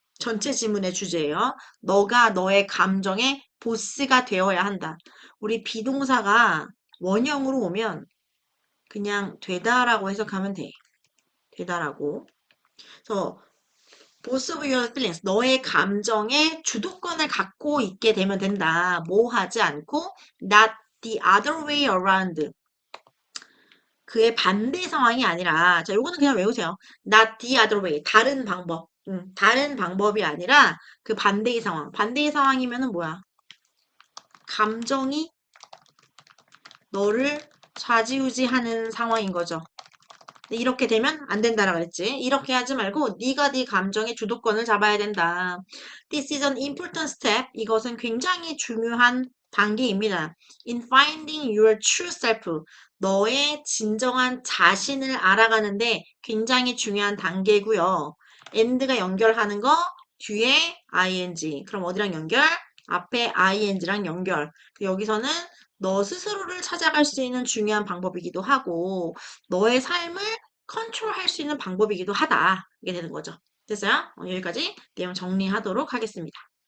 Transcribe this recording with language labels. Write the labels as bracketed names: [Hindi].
[Korean] 전체 지문의 주제예요. 너가 너의 감정의 보스가 되어야 한다. 우리 비동사가 원형으로 오면 그냥 되다라고 해석하면 돼. 되다라고. 그래서 [English] boss of your feelings, [Korean] 너의 감정의 주도권을 갖고 있게 되면 된다. 뭐 하지 않고 [English] not the other way around. [Korean] 그의 반대 상황이 아니라 자, 요거는 그냥 외우세요. [English] not the other way. [Korean] 다른 방법. 다른 방법이 아니라 그 반대의 상황. 반대의 상황이면은 뭐야? 감정이 너를 좌지우지하는 상황인 거죠. 이렇게 되면 안 된다라 그랬지. 이렇게 하지 말고 네가 네 감정의 주도권을 잡아야 된다. [English] This is an important step. [Korean] 이것은 굉장히 중요한 단계입니다. [English] In finding your true self. [Korean] 너의 진정한 자신을 알아가는데 굉장히 중요한 단계고요. and가 연결하는 거 뒤에 ing. 그럼 어디랑 연결? 앞에 ing랑 연결. 여기서는 너 스스로를 찾아갈 수 있는 중요한 방법이기도 하고 너의 삶을 컨트롤할 수 있는 방법이기도 하다. 이게 되는 거죠. 됐어요? 여기까지 내용 정리하도록 하겠습니다.